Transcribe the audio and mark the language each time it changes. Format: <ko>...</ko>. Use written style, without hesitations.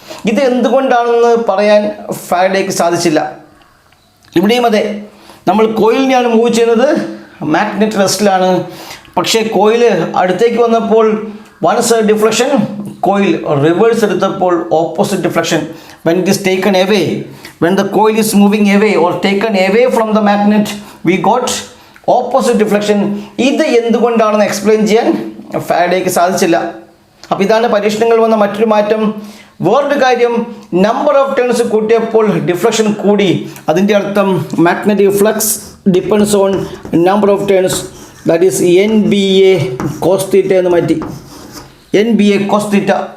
<ml>ഇത് എന്തുകൊണ്ടാണെന്ന് പറയാൻ ഫാരഡേക്ക് സാധിച്ചില്ല. ഇവിടെയും അതെ, നമ്മൾ കോയിലിനെയാണ് മൂവ് ചെയ്യുന്നത്, മാഗ്നറ്റ് റെസ്റ്റിലാണ്. പക്ഷേ കോയിൽ അടുത്തേക്ക് വന്നപ്പോൾ one side deflection, coil reverse എടുത്തപ്പോൾ opposite deflection.</ml> <en>when it is taken away, when the coil is moving away or taken away from the magnet, we got opposite deflection.</en> <ml>ഇത് എന്തുകൊണ്ടാണെന്ന് explain ചെയ്യാൻ ഫാരഡേക്ക് സാധിച്ചില്ല. അപ്പോൾ ഇതാണ് പരീക്ഷണങ്ങൾ വന്ന മറ്റൊരു മാറ്റം. വേറൊരു കാര്യം, നമ്പർ ഓഫ് ടേൺസ് കൂട്ടിയപ്പോൾ ഡിഫ്ലക്ഷൻ കൂടി. അതിൻ്റെ അർത്ഥം</ml> <en>magnetic flux depends on number of turns, that is NBA cos theta</en> <ml>എന്ന് മാറ്റി,</ml> <en>NBA cos theta.</en>